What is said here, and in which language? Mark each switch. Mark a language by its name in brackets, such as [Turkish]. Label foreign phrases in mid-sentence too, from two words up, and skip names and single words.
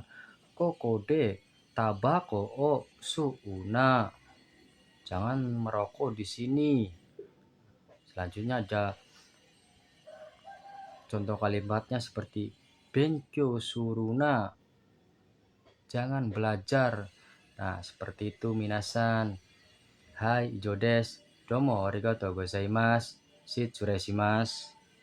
[Japanese] ここで タバコ を 吸うな. [Indonesian] Jangan merokok di sini. Selanjutnya ada contoh kalimatnya seperti [Japanese] 勉強 するな. [Indonesian] Jangan belajar. Nah, seperti itu minasan. [Japanese] はい、以上 です。どうも ありがとう ございます. 失礼 します.